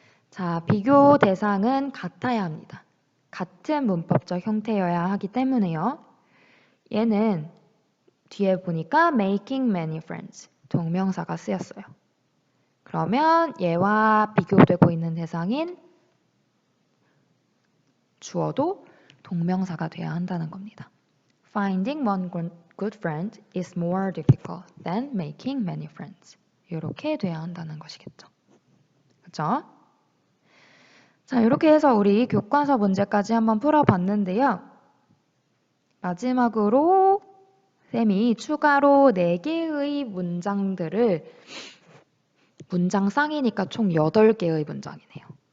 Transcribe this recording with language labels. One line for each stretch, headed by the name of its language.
Korean: 자, 비교 대상은 같아야 합니다. 같은 문법적 형태여야 하기 때문에요. 얘는 뒤에 보니까
English: making many friends
Korean: 동명사가 쓰였어요. 그러면 얘와 비교되고 있는 대상인 주어도 동명사가 돼야 한다는 겁니다.
English: Finding one good friend is more difficult than making many friends.
Korean: 이렇게 돼야 한다는 것이겠죠. 그렇죠? 자, 이렇게 해서 우리 교과서 문제까지 한번 풀어봤는데요. 마지막으로 쌤이 추가로 4개의 문장들을 문장쌍이니까 총 8개의 문장이네요.